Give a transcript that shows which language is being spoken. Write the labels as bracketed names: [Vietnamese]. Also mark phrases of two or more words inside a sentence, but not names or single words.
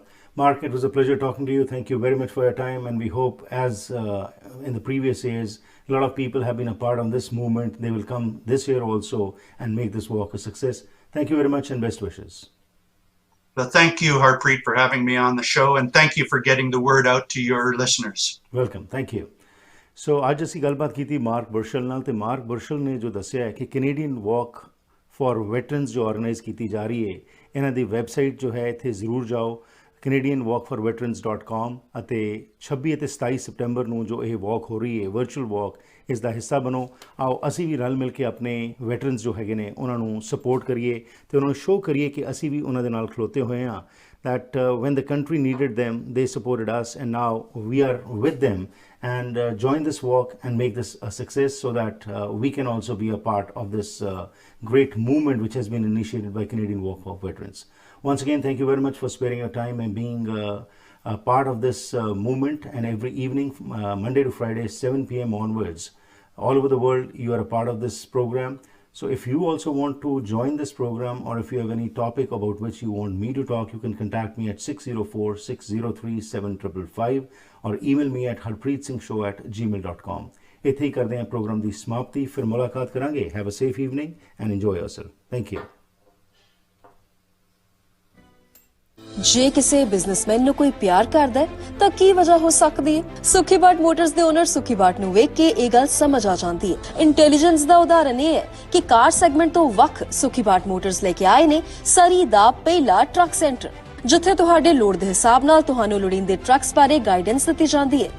[English] Marc, it was a pleasure talking to you. Thank you very much for your time, and we hope, as in the previous years, a lot of people have been a part of this movement. They will come this year also and make this walk a success. Thank you very much, and best wishes. Well, thank you, Harpreet, for having me on the show, and thank you for getting the word out to your listeners. Welcome. Thank you. [Punjabi] So ਅੱਜ ਅਸੀਂ ਗੱਲਬਾਤ ਕੀਤੀ ਮਾਰਕ ਬਰਸ਼ਲ ਨਾਲ, ਤੇ ਮਾਰਕ ਬਰਸ਼ਲ ਨੇ ਜੋ ਦੱਸਿਆ ਹੈ ਕਿ ਕੈਨੇਡੀਅਨ ਵਾਕ ਫॉर ਵੈਟਰਨਸ ਜੋ ਆਰਗੇਨਾਈਜ਼ ਕੀਤੀ ਜਾ ਰਹੀ ਹੈ, ਇਹਨਾਂ ਦੀ ਵੈਬਸਾਈਟ ਜੋ ਹੈ ਇੱਥੇ ਜ਼ਰੂਰ ਜਾਓ, CanadianWalkForVeterans.com, ਅਤੇ 26 ਅਤੇ 27 ਸਤੰਬਰ ਨੂੰ ਜੋ ਇਹ ਵਾਕ ਹੋ ਰਹੀ ਹੈ, [English] virtual walk, [Punjabi] ਇਸ ਦਾ ਹਿੱਸਾ ਬਣੋ। ਆਓ ਅਸੀਂ ਵੀ ਰਲ ਮਿਲ ਕੇ ਆਪਣੇ ਵੈਟਰਨਸ ਜੋ ਹੈਗੇ ਨੇ ਉਹਨਾਂ ਨੂੰ ਸਪੋਰਟ ਕਰੀਏ, ਤੇ ਉਹਨਾਂ ਨੂੰ ਸ਼ੋਅ ਕਰੀਏ ਕਿ ਅਸੀਂ ਵੀ ਉਹਨਾਂ ਦੇ ਨਾਲ ਖਲੋਤੇ ਹੋਏ ਹਾਂ। [English] That when the country needed them, they supported us, and now we are with them, and join this walk and make this a success, so that we can also be a part of this great movement which has been initiated by Canadian Walk for Veterans. Once again, thank you very much for sparing your time and being a part of this movement. And every evening, Monday to Friday, 7 p.m. onwards, all over the world, you are a part of this program. So if you also want to join this program, or if you have any topic about which you want me to talk, you can contact me at 604-603-7555 or email me at harpreetsingh@gmail.com. [Punjabi] ਇੱਥੇ ਹੀ ਕਰਦੇ ਹਾਂ ਪ੍ਰੋਗਰਾਮ ਦੀ ਸਮਾਪਤੀ, ਫਿਰ ਮੁਲਾਕਾਤ ਕਰਾਂਗੇ। [English] Have a safe evening and enjoy yourself. Thank you. [Punjabi] ਜੇ ਕਿਸੇ ਬਿਜ਼ਨਸਮੈਨ ਨੂੰ ਕੋਈ ਪਿਆਰ ਕਰਦਾ ਹੈ ਤਾਂ ਕੀ ਵਜ੍ਹਾ ਹੋ ਸਕਦੀ ਹੈ? ਸੁਖੀ ਬਾਟ ਮੋਟਰਸ ਦੇ ਓਨਰ ਸੁਖੀ ਬਾਟ ਨੂੰ ਵੇਖ ਕੇ ਇਹ ਗੱਲ ਸਮਝ ਆ ਜਾਂਦੀ ਹੈ। ਇੰਟੈਲੀਜੈਂਸ ਦਾ ਉਦਾਹਰਨ ਇਹ ਹੈ ਕਿ [English] car segment [Punjabi] ਤੋਂ ਵੱਖ ਸੁਖੀ ਬਾਟ ਮੋਟਰਸ ਲੈ ਕੇ ਆਏ ਨੇ ਸਰੀ ਦਾ ਪਹਿਲਾ [English] truck center, [Punjabi] ਜਿੱਥੇ ਤੁਹਾਡੇ ਲੋੜ ਦੇ ਹਿਸਾਬ ਨਾਲ ਤੁਹਾਨੂੰ ਲੋੜੀਂਦੇ ਟਰੱਕਸ ਬਾਰੇ ਗਾਈਡੈਂਸ ਦਿੱਤੀ ਜਾਂਦੀ ਹੈ।